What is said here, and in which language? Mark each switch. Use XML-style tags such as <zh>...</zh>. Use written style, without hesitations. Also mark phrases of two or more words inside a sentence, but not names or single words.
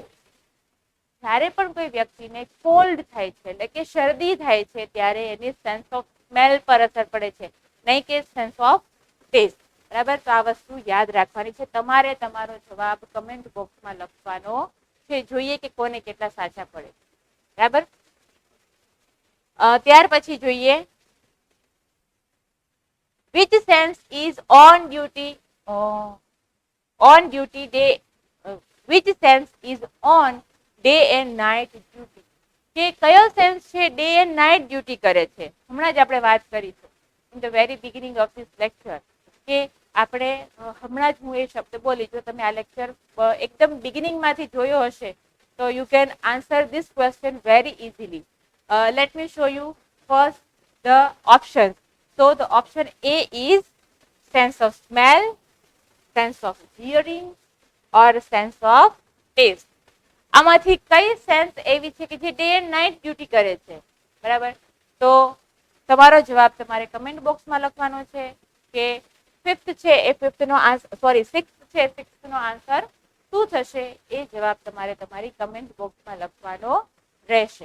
<gu>જ્યારે પણ કોઈ વ્યક્તિને કોલ્ડ થાય છે એટલે કે શરદી થાય છે ત્યારે એની</gu> <en>sense of smell</en> <gu>પર અસર પડે છે, નહીં કે</gu> <en>sense of taste.</en> <gu>બરાબર. તો આ વસ્તુ યાદ રાખવાની છે. તમારે તમારો જવાબ કમેન્ટ બોક્સમાં લખવાનો છે. જોઈએ કે કોને કેટલા સાચા પડે. બરાબર. ત્યાર પછી જોઈએ</gu> <en>which sense is on duty day which sense is on day and night duty?</en> <gu>કે કયો સેન્સ છે</gu> <en>day and night duty</en> <gu>કરે છે? હમણાં જ આપણે વાત કરી છે</gu> <en>in the very beginning of this lecture</en> <gu>કે આપણે હમણાં જ હું એ શબ્દ બોલી. જો તમે આ લેક્ચર એકદમ બિગિનિંગમાંથી જોયો હશે તો</gu> <en>you can answer this question very easily. let me show you first the options. So the option A is sense of smell, sense of hearing or sense of taste.</en> <gu>આમાંથી કઈ સેન્સ એવી છે કે જે</gu> <en>day and night duty</en> <gu>કરે છે? બરાબર. તો તમારો જવાબ તમારે કમેન્ટ બોક્સમાં લખવાનો છે કે ફિફ્થ છે એ ફિફ્થનો આન્સર સિક્સ્થ છે સિક્સ્થનો આન્સર શું થશે એ જવાબ તમારે તમારી કમેન્ટ બોક્સમાં લખવાનો રહેશે.</gu>